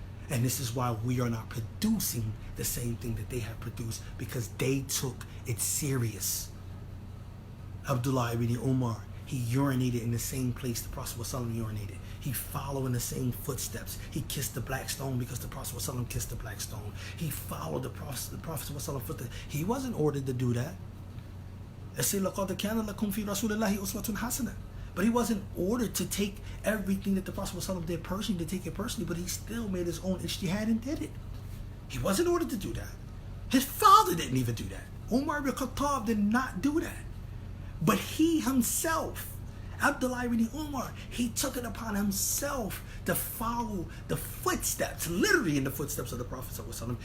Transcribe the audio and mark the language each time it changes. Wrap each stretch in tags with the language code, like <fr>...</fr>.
<en>And this is why we are not producing the same thing that they have produced, because they took it serious. Abdullah ibn Umar, he urinated in the same place the Prophet ﷺ urinated. He followed in the same footsteps. He kissed the black stone because the Prophet ﷺ kissed the black stone. He followed the Prophet ﷺ footsteps. He wasn't ordered to do that.</en> <ar>It said, لَقَدْ كَانَ لَكُمْ فِي رَسُولِ اللَّهِ أُسْوَةٌ حَسَنَةٌ.</ar> <en>But he wasn't ordered to take everything that the Prophet ﷺ did personally, to take it personally, but he still made his own ijtihad and did it. He wasn't ordered to do that. His father didn't even do that. Umar ibn Khattab did not do that. But he himself, Abdullah ibn Umar, he took it upon himself to follow the footsteps, literally in the footsteps of the Prophet ﷺ.</en>